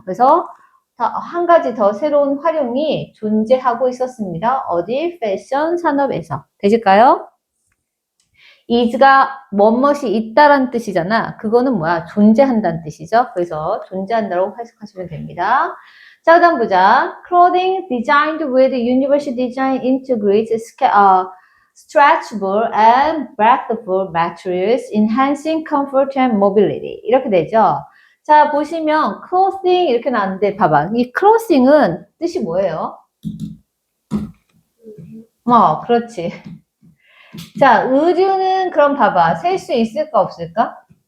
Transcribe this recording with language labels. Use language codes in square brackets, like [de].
[ko] 그래서 한 가지 더 새로운 활용이 존재하고 있었습니다. 어디? 패션 산업에서. 되실까요? is가 뭐뭇이 있다란 뜻이잖아. 그거는 뭐야? 존재한다는 뜻이죠. 그래서 존재한다고 해석하시면 됩니다. 자, 그 다음 보자. [en] Clothing designed with universal design integrates stretchable and breathable materials, enhancing comfort and mobility. [ko] 이렇게 되죠. 자, 보시면 clothing 이렇게 나왔는데 봐봐. 이 clothing은 뜻이 뭐예요? 그렇지. 자, 의류는 그럼 봐봐. 셀 수 있을까 없을까?